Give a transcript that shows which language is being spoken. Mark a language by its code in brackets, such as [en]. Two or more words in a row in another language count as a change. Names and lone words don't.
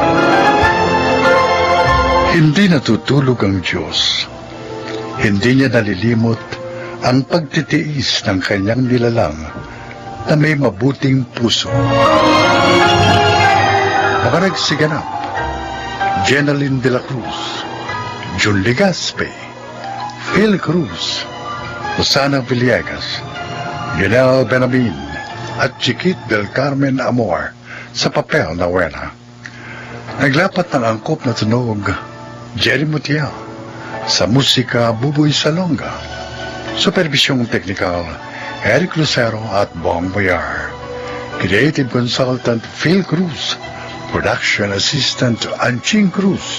[tl] Hindi natutulog ang Diyos. Hindi niya nalilimot ang pagtitiis ng kanyang nilalang na may mabuting puso. Mga nagsiganap, Jenaline de la Cruz, Jun Legaspi, Phil Cruz, Rosana Villegas, Lionel Benamin, at Chiquit del Carmen Amor sa papel na Wena. Naglapat ng angkop na tunog, Jerry Mutiel, sa musika Buboy Salonga, supervisyong teknikal, Eric Lucero at Bong Boyar, [en] creative consultant [tl] Phil Cruz, [en] production assistant [tl] Anching Cruz.